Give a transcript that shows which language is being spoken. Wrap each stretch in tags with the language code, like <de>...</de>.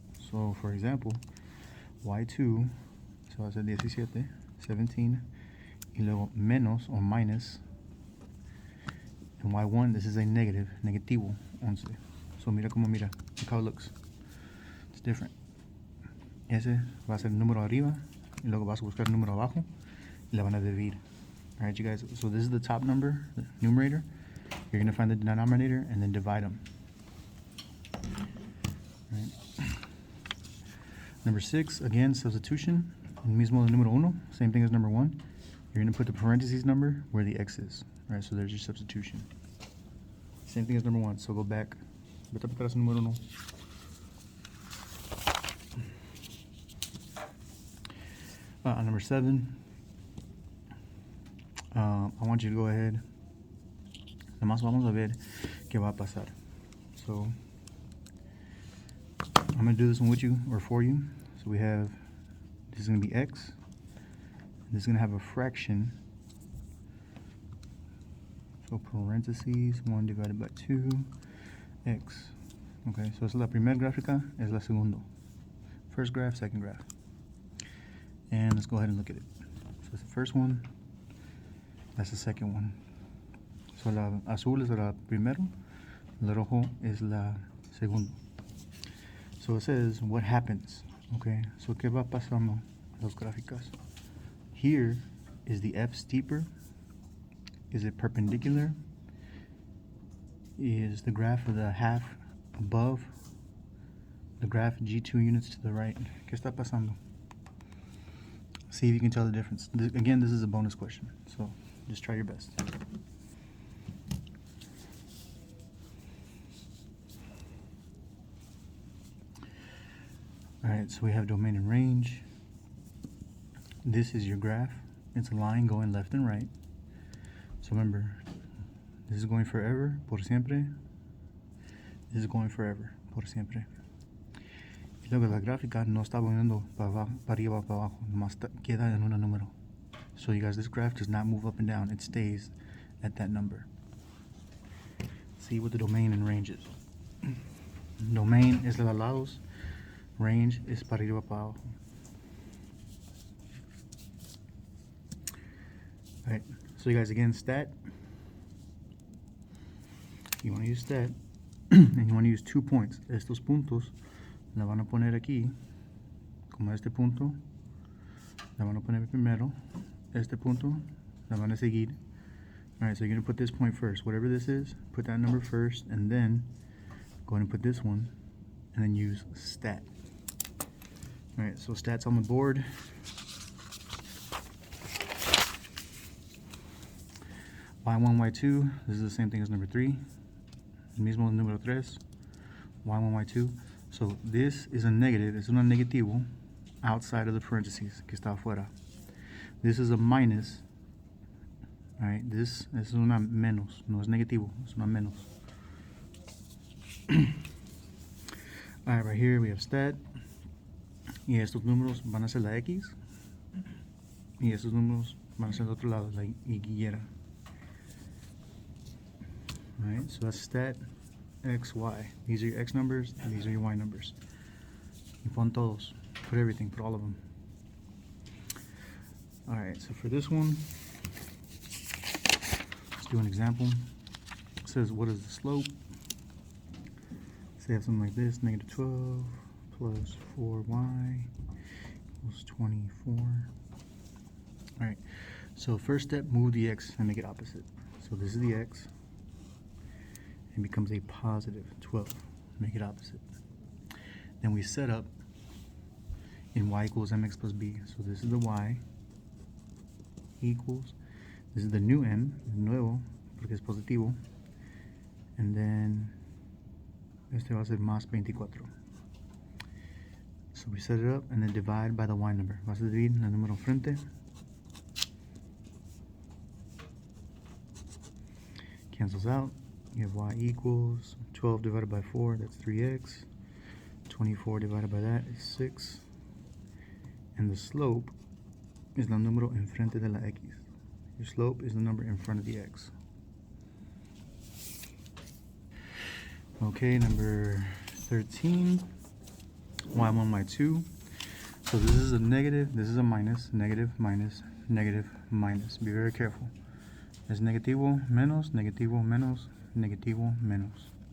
<en>So for example, y2, so</en> <es>va a ser 17, 17, y luego menos</es> <en>or minus. And y1, this is a negative, negativo, 11. So</en> <es>mira como mira,</es> <en>look how it looks. It's different.</en> <es>Ese va a ser el número arriba, y luego vas a buscar el número abajo, y la van a dividir.</es> <en>All right, you guys, so this is the top number, the numerator. You're going to find the denominator and then divide them. All right. Number 6, again, substitution. El mismo del número 1, same thing as number 1. You're going to put the parentheses number where the x is. All right, so there's your substitution. Same thing as number 1, so go back. Vete para atrás número 1. Number 7, I want you to go ahead.</en> <es>Nomás vamos a ver qué va a pasar.</es> <en>So I'm going to do this one with you or for you. So we have, this is going to be x. This is going to have a fraction. So parentheses, 1 divided by 2, x.</en> <es>Okay, so es la primera gráfica, es la segundo.</es> <en>First graph, second graph. And let's go ahead and look at it. So it's the first one, that's the second one.</en> <es>So la azul es la primero, la rojo es la segundo.</es> <en>So it says what happens, okay?</en> <es>So ¿qué va pasando las gráficas?</es> <en>Here, is the f steeper? Is it perpendicular? Is the graph of the half above the graph G2 units to the right?</en> <es>¿Qué está pasando?</es> <en>See if you can tell the difference. Again, this is a bonus question. So Just try your best. Alright, so we have domain and range. This is your graph. It's a line going left and right. So remember, this is going forever,</en> <es>por siempre.</es> <en>This is going forever,</en> <es>por siempre. Y luego la gráfica no está moviendo para arriba o para abajo, nomás queda en un número.</es> <en>So you guys, this graph does not move up and down. It stays at that number. See what the domain and range is.</en> <es>Domain es de los lados.</es> <en>Range is</en> <es>para arriba para abajo.</es> <en>Alright, so you guys, again, stat. You want to use stat. And you want to use 2 points.</en> <es>Estos puntos la van a poner aquí, como este punto. La van a poner primero. Este punto la van a seguir.</es> <en>Alright, so you're going to put this point first. Whatever this is, put that number first, and then go ahead and put this one, and then use stat. Alright, so stats on the board. Y1, Y2, this is the same thing as number 3.</en> <es>El mismo número 3. Y1, Y2.</es> <en>So this is a negative,</en> <es>es un negativo</es> <en>outside of the parentheses,</en> <es>que está afuera.</es> <en>This is a minus. Alright, this</en> <es>es una menos, no es negativo, es una menos.</es> <en>Alright, right here we have stat.</en> <es>Y estos números van a ser la X. Y estos números van a ser del otro lado, la Y.</es> <en>Alright, so that's stat X, Y. These are your X numbers, and these are your Y numbers.</en> <es>Y pon todos.</es> <en>Put everything, put all of them. Alright, so for this one, let's do an example. It says, what is the slope? Say I have something like this, negative 12 plus 4y equals 24. Alright, so first step, move the X and make it opposite. So this is the X. It becomes a positive 12. Make it opposite. Then we set up in y equals mx plus b. So this is the y equals, this is the new m,</en> <es>nuevo, porque es positivo.</es> <en>And then</en> <es>este va a ser más 24.</es> <en>So we set it up and then divide by the y number.</en> <es>Vas a dividir el número frente.</es> <en>Cancels out. You have y equals 12 divided by 4, that's 3x. 24 divided by that is 6. And the slope is</en> <es>el número enfrente de la x.</es> <en>Your slope is the number in front of the x. Okay, number 13. Y1, Y2. So this is a negative, this is a minus, negative, minus, negative, minus. Be very careful.</en> <es>Es negativo, menos, negativo, menos, negativo, menos.</es>